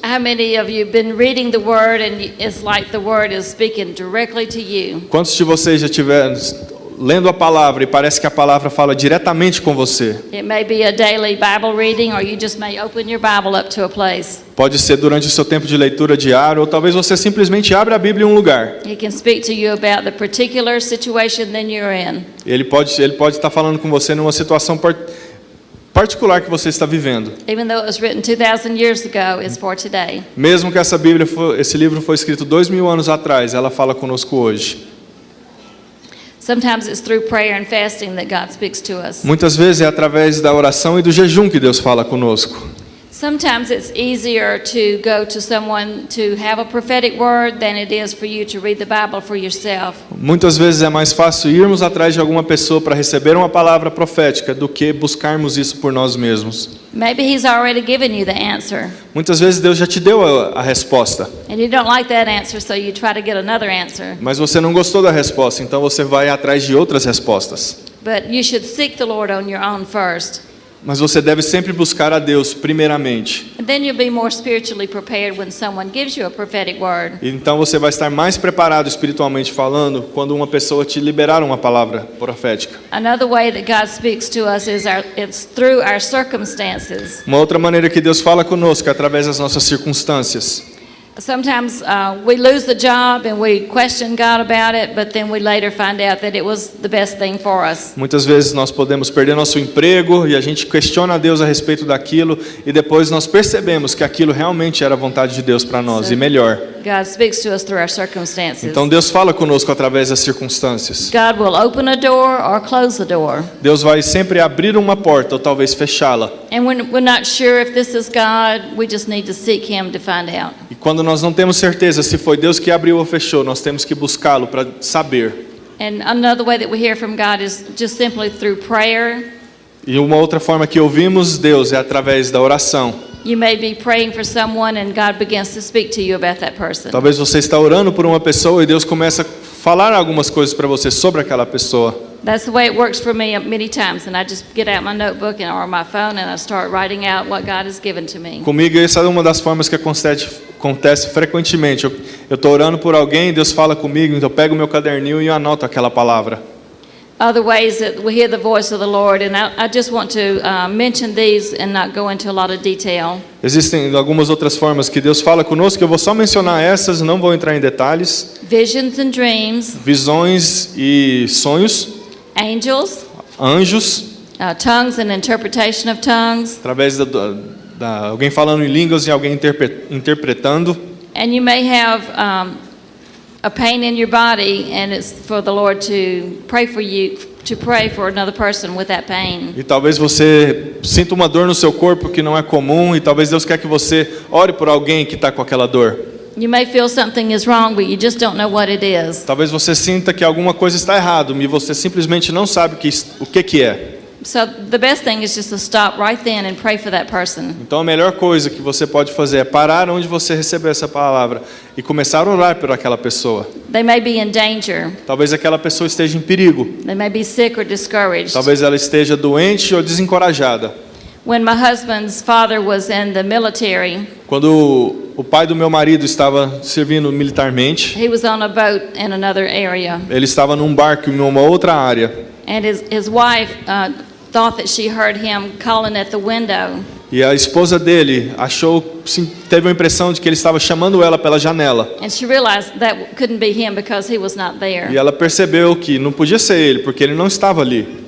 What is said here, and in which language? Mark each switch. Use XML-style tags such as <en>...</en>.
<en>How many of you have been reading the word and it's like the word is speaking directly to you?</en> <pt>Quantos de vocês já tiveram lendo a palavra e parece que a palavra fala diretamente com você?</pt> <en>It may be a daily Bible reading or you just may open your Bible up to a place.</en> <pt>Pode ser durante o seu tempo de leitura diário ou talvez você simplesmente abra a Bíblia em um lugar.</pt> <en>He can speak to you about the particular situation that you're in.</en> <pt>Ele pode estar falando com você numa situação particular que você está vivendo.</pt> <en>Even though it was written 2,000 years ago, it's for today.</en> <pt>Mesmo que esse livro foi escrito 2000 anos atrás, ela fala conosco hoje.</pt> <en>Sometimes it's through prayer and fasting that God speaks to us.</en> <pt>Muitas vezes é através da oração e do jejum que Deus fala conosco.</pt> <en>Sometimes it's easier to go to someone to have a prophetic word than it is for you to read the Bible for yourself.</en> <pt>Muitas vezes é mais fácil irmos atrás de alguma pessoa para receber uma palavra profética do que buscarmos isso por nós mesmos.</pt> <en>Maybe He's already given you the answer,</en> <pt>Muitas vezes Deus já te deu a resposta,</pt> <en>and you don't like that answer, so you try to get another answer.</en> <pt>mas você não gostou da resposta, então você vai atrás de outras respostas.</pt> <en>But you should seek the Lord on your own first.</en> <pt>Mas você deve sempre buscar a Deus primeiramente.</pt> <en>And then you'll be more spiritually prepared when someone gives you a prophetic word.</en> <pt>Então você vai estar mais preparado espiritualmente falando quando uma pessoa te liberar uma palavra profética.</pt> <en>Another way that God speaks to us is it's through our circumstances.</en> <pt>Uma outra maneira que Deus fala conosco é através das nossas circunstâncias.</pt> <en>Sometimes we lose the job and we question God about it, but then we later find out that it was the best thing for us.</en> <pt>Muitas vezes nós podemos perder nosso emprego e a gente questiona a Deus a respeito daquilo e depois nós percebemos que aquilo realmente era a vontade de Deus para nós e melhor.</pt> <en>God speaks to us through our circumstances.</en> <pt>Então Deus fala conosco através das circunstâncias.</pt> <en>God will open a door or close the door.</en> <pt>Deus vai sempre abrir uma porta ou talvez fechá-la.</pt> <en>And when we're not sure if this is God, we just need to seek Him to find out.</en> <pt>E quando nós não temos certeza se foi Deus que abriu ou fechou, nós temos que buscá-lo para saber.</pt> <en>And another way that we hear from God is just simply through prayer.</en> <pt>E uma outra forma que ouvimos Deus é através da oração.</pt> <en>You may be praying for someone and God begins to speak to you about that person.</en> <pt>Talvez você está orando por uma pessoa e Deus começa a falar algumas coisas para você sobre aquela pessoa.</pt> <en>That's the way it works for me many times, and I just get out my notebook or my phone and I start writing out what God has given to me.</en> <pt>Comigo essa é uma das formas que acontece frequentemente. Eu estou orando por alguém, Deus fala comigo, então eu pego meu caderninho e anoto aquela palavra.</pt> <en>Other ways that we hear the voice of the Lord, and I just want to mention these and not go into a lot of detail.</en> <pt>Existem algumas outras formas que Deus fala conosco, eu vou só mencionar essas, não vou entrar em detalhes.</pt> <en>Visions and dreams,</en> <pt>Visões e sonhos,</pt> <en>angels,</en> <pt>anjos,</pt> <en>tongues and interpretation of tongues.</en> <pt>através da alguém falando em línguas e alguém interpretando.</pt> <en>And you may have a pain in your body, and it's for the Lord to pray for you, to pray for another person with that pain.</en> <pt>E talvez você sinta uma dor no seu corpo que não é comum, e talvez Deus quer que você ore por alguém que está com aquela dor.</pt> <en>You may feel something is wrong, but you just don't know what it is.</en> <pt>Talvez você sinta que alguma coisa está errada, e você simplesmente não sabe o que é.</pt> <en>So the best thing is just to stop right then and pray for that person.</en> <pt>Então a melhor coisa que você pode fazer é parar onde você recebeu essa palavra e começar a orar por aquela pessoa.</pt> <en>They may be in danger.</en> <pt>Talvez aquela pessoa esteja em perigo.</pt> <en>They may be sick or discouraged.</en> <pt>Talvez ela esteja doente ou desencorajada.</pt> <en>When my husband's father was in the military,</en> <pt>Quando o pai do meu marido estava servindo militarmente,</pt> <en>he was on a boat in another area,</en> <pt>ele estava num barco em uma outra área.</pt> <en>and his wife thought that she heard him calling at the window.</en> <pt>E a esposa dele teve a impressão de que ele estava chamando ela pela janela.</pt> <en>And she realized that couldn't be him because he was not there.</en> <pt>E ela percebeu que não podia ser ele, porque ele não estava ali.</pt>